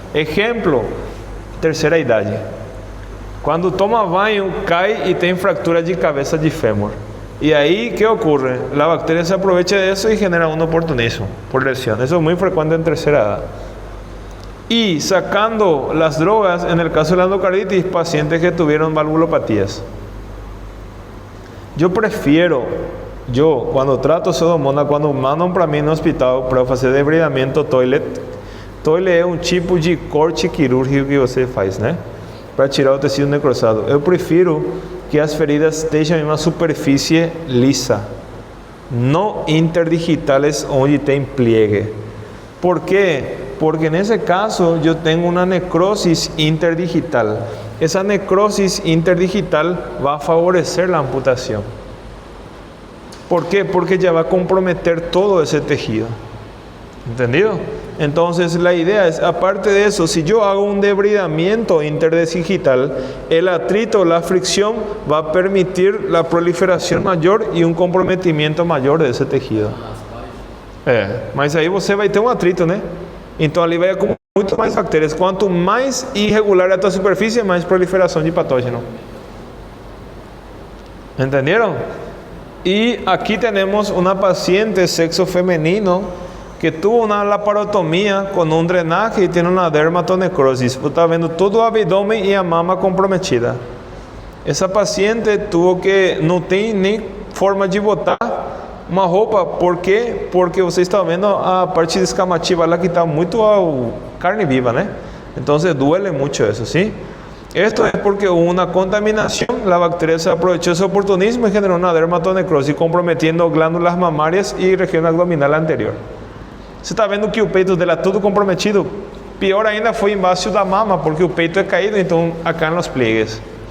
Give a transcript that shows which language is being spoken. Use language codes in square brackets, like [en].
[es] Ejemplo, tercera idade. Cuando [pt] toma banho, [es] cae y tiene fractura de cabeza de fémur. Y ahí, ¿qué ocurre? La bacteria se aprovecha de eso y genera un oportunismo por lesión. Eso es muy frecuente en tercera edad. Y sacando las drogas, en el caso de la endocarditis, pacientes que tuvieron valvulopatías. Yo cuando trato pseudomonas, [pt] quando mandam para mim no hospital para fazer debridamento toilet é um tipo de corte quirúrgico que você faz, né? Para tirar o tecido necrosado. Eu prefiro que as feridas estejam em uma superfície lisa, não interdigitales onde tem pliegue. [es] ¿Por qué? Porque en ese caso yo tengo una necrosis interdigital. Esa necrosis interdigital va a favorecer la amputación. ¿Por qué? Porque ya va a comprometer todo ese tejido. ¿Entendido? Entonces la idea es, aparte de eso, si yo hago un debridamiento interdigital, el atrito, la fricción va a permitir la proliferación mayor y un comprometimiento mayor de ese tejido. [pt] Mas aí você vai ter um atrito, né? Então ali vai acumular muito mais bactérias. Quanto mais irregular é a tua superfície, mais proliferação de patógeno. [es] ¿Entendieron? Y aquí tenemos una paciente sexo femenino que tuvo una laparotomía con un drenaje y tiene una dermatonecrosis. Tú estás viendo todo el abdomen y la mama comprometida. Esa paciente tuvo que, no tiene ni forma de [pt] botar uma roupa. Por quê? Porque você está vendo a parte descamativa lá que está muito carne viva, né? Então [es] duele [pt] muito isso, ¿sí? [es] Esto es porque hubo una contaminación, la bacteria se aprovechó ese oportunismo y generó una dermatonecrosis comprometiendo glándulas mamarias y región abdominal anterior. [pt] Você está vendo que o peito dela tudo comprometido? Pior ainda foi embaixo da mama, porque o peito é caído, então [es] acá [pt] nos pliegues.